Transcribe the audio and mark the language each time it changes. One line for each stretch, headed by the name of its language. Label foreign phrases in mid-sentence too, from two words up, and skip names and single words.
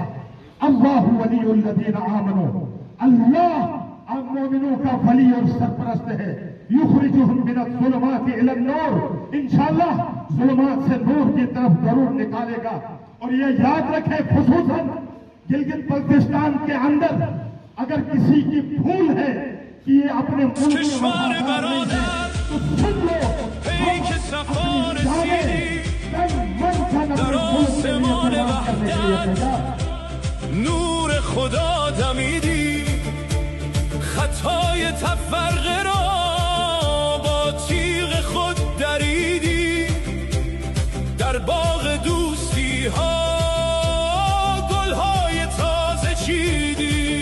Arabic: اللہ ولی الذین آمنوا،
Urdu: اللہ مومنوں کا ولی اور سرپرست ہے۔
Arabic: یخرجہم من الظلمات الی النور،
Urdu: انشاءاللہ ظلمات سے نور کی طرف ضرور نکالے گا۔ اور یہ یاد رکھیں، خصوصاً گلگت بلتستان کے اندر اگر کسی کی بھول ہے کہ یہ اپنے ملک میں
Persian: کشور برادر،
Urdu: تو سن لو،
Persian: ای که صفا رسیدی در آسمان وحدت، نور خدا دمیدی، خطای تفرقه را با تیغ خود دریدی، در باغ دوستی ها گلهای تازه چیدی.